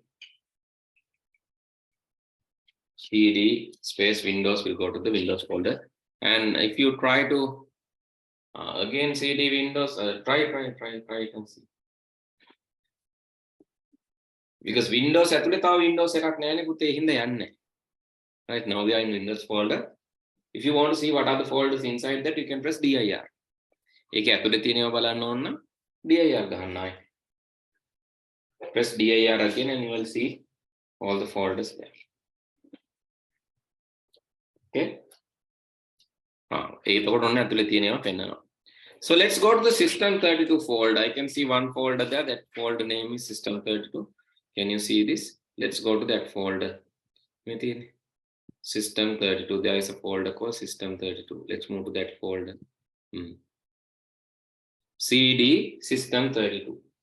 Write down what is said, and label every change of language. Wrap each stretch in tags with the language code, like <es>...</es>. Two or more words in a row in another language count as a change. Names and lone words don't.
<en>CD space Windows will go to the Windows folder. And if you try to again CD Windows, try it and see.</en> <si>Because Windows ඇතුලේ තව Windows එකක් නැහැනේ පුතේ හින්දා යන්නේ.</si> <en>Right now we are in Windows folder. If you want to see what are the folders inside that, you can press dir.</en> <si>ඒක ඇතුලේ තියෙනව බලන්න ඕන නම් dir ගන්න ආයි.</si> <en>Press dir again and you will see all the folders there.</en> <si>Okay. ඒකකොට ඔන්න ඇතුලේ තියෙනව පෙන්නනවා.</si> <en>So let's go to the system32 folder. I can see one folder there. That folder name is system32. Can you see this? Let's go to that folder. System32. There is a folder called System32. Let's move to that folder. CD System32.</en>